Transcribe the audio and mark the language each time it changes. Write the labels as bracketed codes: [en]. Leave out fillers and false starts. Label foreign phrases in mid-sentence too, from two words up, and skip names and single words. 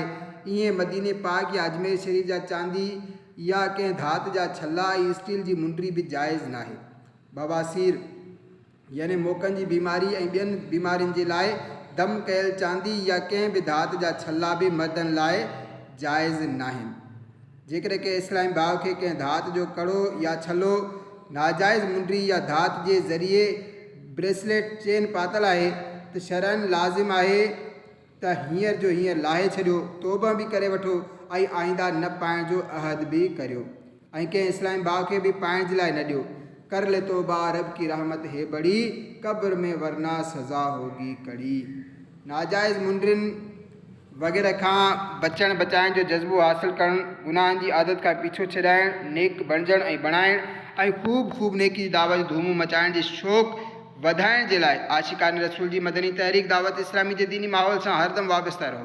[sd] ईअं मदीने पाक या अजमेर शरीफ़ जा चांदी या कंहिं धात जा छला ऐं स्टील जी मुंडी भी जाइज़ न आहे। बवासीर यानी मोकनि जी बीमारी ऐं ॿियनि बीमारियुनि जे लाइ दम कयल चांदी या कंहिं बि धात जा छला भी मर्दनि लाइ जाइज़ न आहिनि। जेकर के इस्लामी भाव के कंहिं धात जो कड़ो या छलो नाजाइज़ मुंडी या धात के ज़रिए ब्रेसलेट चेन पातल है तो शरन लाज़िम है त हींअर जो हींअर लाहे छॾियो, तौबा भी करे वठो ऐं आईंदा न पाइण जो अहद भी करियो ऐं कंहिं इस्लामी भाव के भी पाइण जे लाइ न ॾियो। [ur] کر لے توبہ رب کی رحمت ہے بڑی، قبر میں ورنہ سزا ہوگی کڑی. [sd] नाजाइज़ मुंडियुनि वग़ैरह खां बचण बचाइण जो जज़्बो हासिल करणु, गुनाहनि जी आदत खां पीछो छॾाइणु, नेक बणजण ऐं बणाइण ऐं खूब नेकी जी दावत धूम मचाइण जी शौक़ वधाइण जे लाइ आशिकान रसूल जी मदनी तहरीक दावत इस्लामी जे दीनी माहौल सां हरदम वाबस्ता रहो।